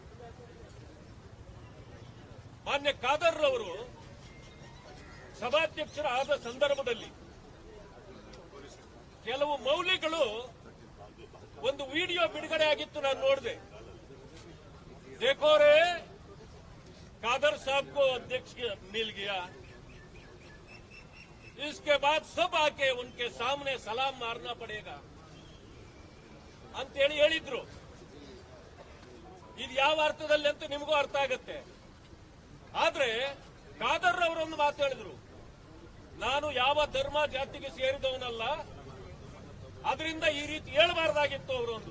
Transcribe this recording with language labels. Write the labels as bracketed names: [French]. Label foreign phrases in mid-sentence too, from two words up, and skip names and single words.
[Kannada] ಮಾನ್ಯ ಖಾದರ್ ಅವರು ಸಭಾಧ್ಯಕ್ಷರಾದ ಸಂದರ್ಭದಲ್ಲಿ ಕೆಲವು ಮೌಲ್ಯಗಳು ಒಂದು ವಿಡಿಯೋ ಬಿಡುಗಡೆ ಆಗಿತ್ತು, ನಾನು ನೋಡಿದೆ. [Hindi] ದೇಖೋರೆ कादर साहब को अध्यक्ष मिल गया, इसके बाद सब आके उनके सामने सलाम मारना पड़ेगा [Kannada] ಅಂತೇಳಿ ಹೇಳಿದ್ರು. ಇದು ಯಾವ ಅರ್ಥದಲ್ಲಿ ಅಂತ ನಿಮಗೂ ಅರ್ಥ ಆಗುತ್ತೆ. ಆದ್ರೆ ಖಾದರ್ ಅವರೊಂದು ಮಾತು ಹೇಳಿದ್ರು, ನಾನು ಯಾವ ಧರ್ಮ ಜಾತಿಗೆ ಸೇರಿದವನಲ್ಲ, ಅದರಿಂದ ಈ ರೀತಿ ಹೇಳಬಾರ್ದಾಗಿತ್ತು ಅವರೊಂದು.